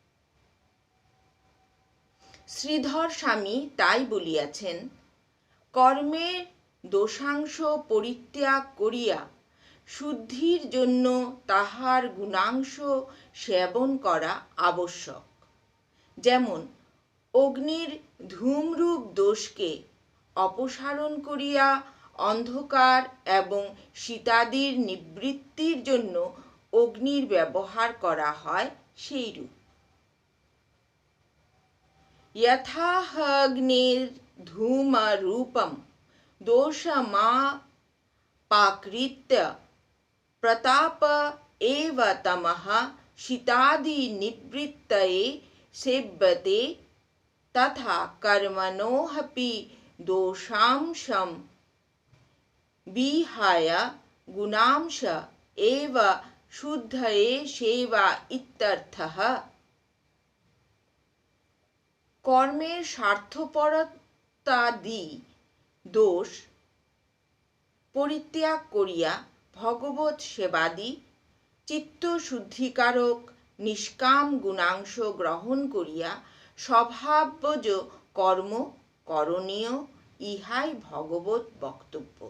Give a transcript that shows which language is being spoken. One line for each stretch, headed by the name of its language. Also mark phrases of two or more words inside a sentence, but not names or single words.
Bangla: শ্রীধর স্বামী তাই বলিয়াছেন, কর্মের দোষাংশ পরিত্যাগ করিয়া শুদ্ধির জন্য তাহার গুণাংশ সেবন করা আবশ্যক। যেমন অগ্নির ধূমরূপ দোষকে অপসারণ করিয়া অন্ধকার এবং শীতাদির নিবৃত্তির জন্য অগ্নির ব্যবহার করা হয়, সেইরূপ।
Sanskrit: यथाग्निर्धूमरूपं दोषमापाकृत्य प्रताप एव तमः शीतादिनिवृत्तये सेव्यते, तथा कर्मणोऽपि दोषांशं विहाय गुणांश एव शुद्धये सेवा इत्यर्थः।
Bangla: কর্মের স্বার্থপরতাদি দোষ পরিত্যাগ করিয়া ভগবৎ সেবাদি চিত্ত শুদ্ধিকারক নিষ্কাম গুণাংশ গ্রহণ করিয়া স্বভাবজ কর্ম করণীয়, ইহাই ভগবৎ বক্তব্য।